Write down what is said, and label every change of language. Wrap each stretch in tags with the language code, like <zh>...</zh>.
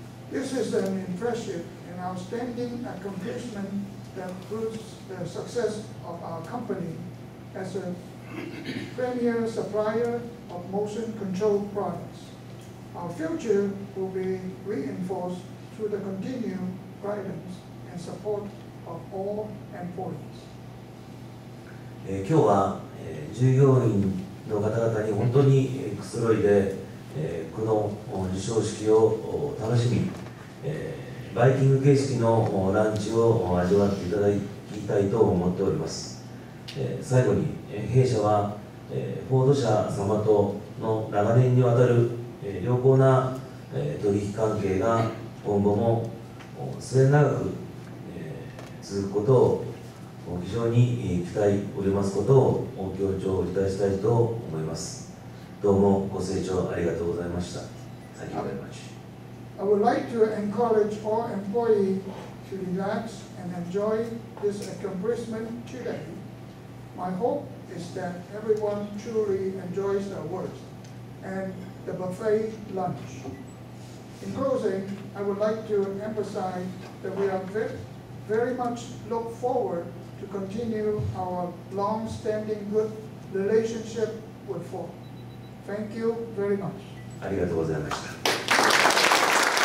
<en>This is an impressive and outstanding accomplishment that proves the success of our company as a premier supplier of motion control products. Our future will be reinforced through the continued guidance and support of all employees.</en> <ja>今日は従業員の方々に本当にくつろいでこの授賞式を楽しみバイキング形式のランチを味わっていただきたいと思っております。最後に弊社はフォード社様との長年にわたる良好な取引関係が今後も末永く続くことを非常に期待おりますことを強調いたしたいと思います。どうもご清聴ありがとうございました。</ja> <en>Thank you very much. I would like to encourage all employees to relax and enjoy this accomplishment today. My hope is that everyone truly enjoys their work and the buffet lunch. In closing, I would like to emphasize that we are very much look forward to continue our long-standing good relationship with Ford. Thank you very much.</en> <ja>ありがとうございました。</ja>